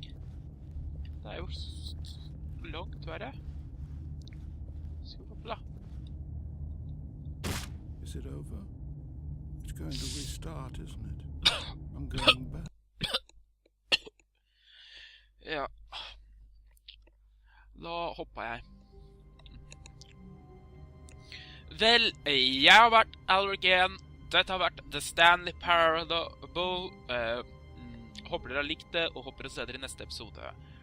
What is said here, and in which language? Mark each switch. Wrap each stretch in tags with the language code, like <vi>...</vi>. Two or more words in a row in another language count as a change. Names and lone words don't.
<no>Det jo langt verre. Skal vi hoppe da?</no> <en>Is it over? It's going to restart, isn't it? I'm going back.</en> <no>Ja. Da hopper jeg. Vel, jeg har vært Alric igjen. Dette har vært The Stanley Parabol. Håper dere har likt det, og håper å se dere i neste episode.</no>